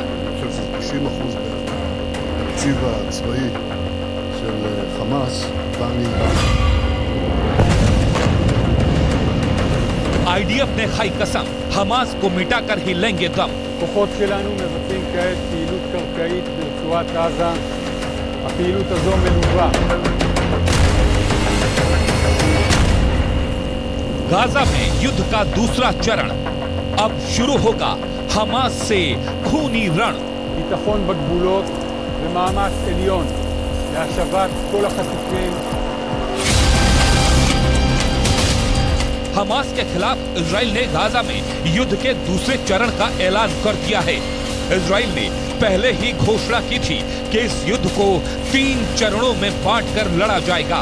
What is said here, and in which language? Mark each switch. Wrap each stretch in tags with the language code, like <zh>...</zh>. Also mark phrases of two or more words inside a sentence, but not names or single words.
<he>אני חושב שזה 90% מהתקציב הצבאי של חמאס בא מאיראן.</he> <hi>आईडीएफ ने खाई कसम, हमास को मिटाकर ही लेंगे दम।</hi> <he>כוחות שלנו מבצעים כעת פעילות קרקעית ברצועת עזה. הפעילות הזו מלווה.</he> <hi>गाजा में युद्ध का दूसरा चरण अब शुरू होगा। हमास से खूनी रण।</hi> <he>ביטחון בגבולות ומאמץ עליון להשבת כל החטופים.</he> <hi>हमास के खिलाफ इजराइल ने गाजा में युद्ध के दूसरे चरण का ऐलान कर दिया है। इजराइल ने पहले ही घोषणा की थी कि इस युद्ध को 3 चरणों में बांटकर लड़ा जाएगा।</hi>